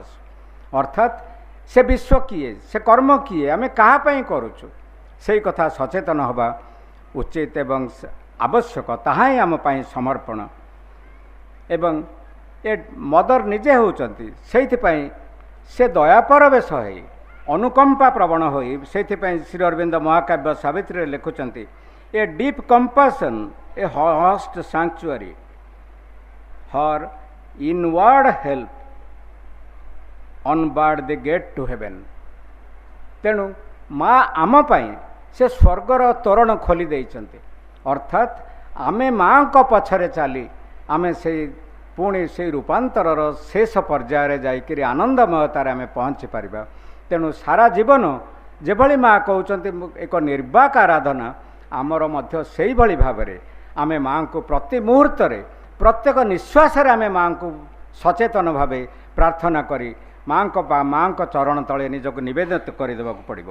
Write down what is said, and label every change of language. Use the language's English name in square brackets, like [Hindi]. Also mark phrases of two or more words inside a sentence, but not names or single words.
[Odia] ଅର୍ଥାତ୍ ସେ ବିଶ୍ୱ କିଏ, ସେ କର୍ମ କିଏ, ଆମେ କାହା ପାଇଁ କରୁଛୁ, ସେଇ କଥା ସଚେତନ ହେବା ଉଚିତ ଏବଂ ଆବଶ୍ୟକ। ତାହା ହିଁ ଆମ ପାଇଁ ସମର୍ପଣ। ଏବଂ ଏ ମଦର ନିଜେ ହେଉଛନ୍ତି, ସେଇଥିପାଇଁ ସେ ଦୟାପରବେଶ ହୋଇ, ଅନୁକମ୍ପା ପ୍ରବଣ ହୋଇ, ସେଇଥିପାଇଁ ଶ୍ରୀ ଅରବିନ୍ଦ ମହାକାବ୍ୟ ସାବିତ୍ରୀରେ ଲେଖୁଛନ୍ତି, [English] a deep compassion, a vast sanctuary, her inward help unbarred the gate to heaven। [Odia] ତେଣୁ ମା ଆମ ପାଇଁ ସେ ସ୍ୱର୍ଗର ତୋରଣ ଖୋଲି ଦେଇଛନ୍ତି। ଅର୍ଥାତ୍ ଆମେ ମାଙ୍କ ପଛରେ ଚାଲି ଆମେ ସେଇ ପୁଣି ସେଇ ରୂପାନ୍ତରର ଶେଷ ପର୍ଯ୍ୟାୟରେ ଯାଇକରି ଆନନ୍ଦମୟତାରେ ଆମେ ପହଞ୍ଚି ପାରିବା। ତେଣୁ ସାରା ଜୀବନ ଯେଭଳି ମା କହୁଛନ୍ତି ଏକ ନିର୍ବାକ ଆରାଧନା, ଆମର ମଧ୍ୟ ସେଇଭଳି ଭାବରେ ଆମେ ମାଙ୍କୁ ପ୍ରତି ମୁହୂର୍ତ୍ତରେ, ପ୍ରତ୍ୟେକ ନିଶ୍ୱାସରେ ଆମେ ମାଙ୍କୁ ସଚେତନ ଭାବେ ପ୍ରାର୍ଥନା କରି ମାଙ୍କ ଚରଣ ତଳେ ନିଜକୁ ନିବେଦିତ କରିଦେବାକୁ ପଡ଼ିବ।